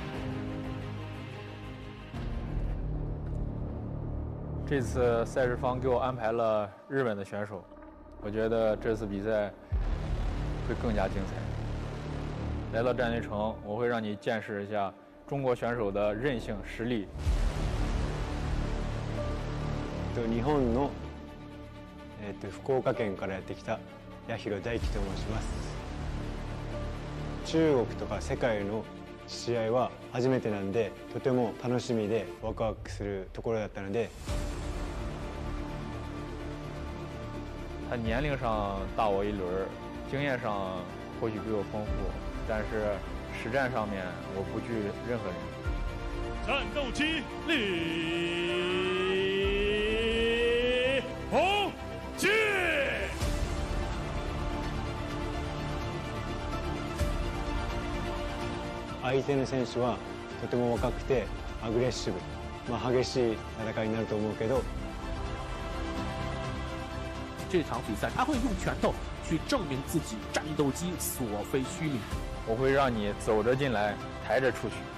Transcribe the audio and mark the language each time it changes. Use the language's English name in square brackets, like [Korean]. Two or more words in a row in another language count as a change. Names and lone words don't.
[Chinese] 这次赛事方给我安排了日本的选手，我觉得这次比赛会更加精彩。来到战略城，我会让你见识一下中国选手的韧性、实力。 [Japanese] 日本の福岡県からやってきた八尋大輝と申します。中国とか世界の試合は初めてなんで、とても楽しみでワクワクするところだったので。 [Chinese] 他年龄上大我一轮，经验上或许比我丰富，但是实战上面我不惧任何人。战斗机李洪基。 [Japanese] 相手の選手はとても若くてアグレッシブ、激しい戦いになると思うけど。 [Chinese] 这场比赛他会用拳头去证明自己战斗机所非虚名。我会让你走着进来，抬着出去。